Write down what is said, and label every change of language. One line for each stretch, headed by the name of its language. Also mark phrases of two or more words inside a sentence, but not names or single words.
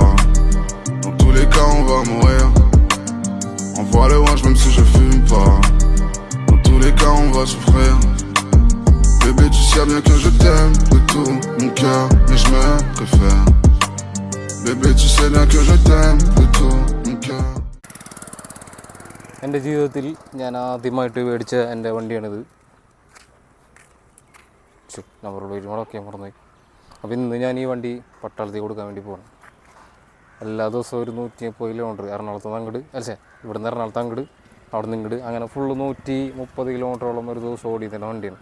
French: Dans tous les cas on va mourir. On voit le ouange même si je fume pas. Dans tous les cas on va souffrir. Bébé tu sais bien que je t'aime de tout mon cœur, mais je me préfère. Bébé tu sais bien que je t'aime de tout mon cœur.
Malayalam: എൻ്റെ ജീവിതത്തിൽ ഞാൻ ആദ്യമായിട്ട് മേടിച്ച എൻ്റെ വണ്ടിയാണിത്. നമ്പറുള്ള ഒരുപാടൊക്കെ മറന്നുപോയി. അപ്പോൾ ഇന്ന് ഞാൻ ഈ വണ്ടി പട്ടാളത്തിൽ കൊടുക്കാൻ വേണ്ടി പോകണം. എല്ലാ ദിവസവും ഒരു 130 കിലോമീറ്റർ എറണാകുളത്ത് നിന്ന് അങ്ങോട്ട്, ഇവിടുന്ന് എറണാകുളത്ത് അങ്ങോട്ട്, അവിടെ നിന്ന് ഇങ്ങോട്ട്, അങ്ങനെ ഫുള്ള് 130 കിലോമീറ്ററോളം ഒരു ദിവസം ഓടിയതിൻ്റെ വണ്ടിയാണ്.